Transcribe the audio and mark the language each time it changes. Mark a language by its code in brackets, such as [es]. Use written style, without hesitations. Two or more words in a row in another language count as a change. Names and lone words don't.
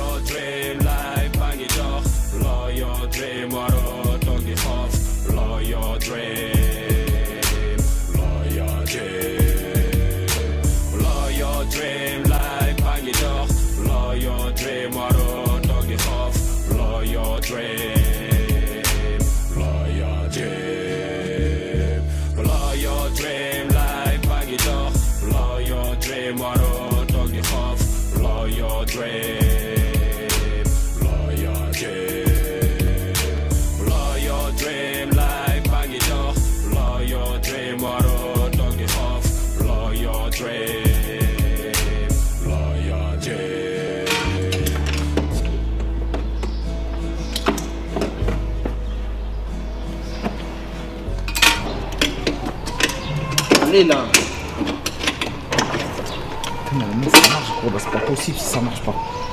[en] dream life [wo] baa ngi dox loo [en] your dream [wo] waroo toog di xoof loo [en] your dream [wo] loo [en] your dream [wo] loo [en] your dream life [wo] baa ngi dox loo [en] your dream [wo] waroo toog di xoof loo [en] your dream [wo] loo [en] your dream [wo] loo [en] your dream life [wo] baa ngi dox loo [en] your dream [wo] waroo toog di xoof loo [en] your dream [wo] loo [en] your dream [wo] loo [en] your dream life [wo] baa ngi dox loo [en] your dream [wo] waroo toog di xoof loo [en] your dream [wo] loo [en] your dream. [fr] Allez là. Non mais ça marche gros, bah, c'est pas possible si ça marche pas.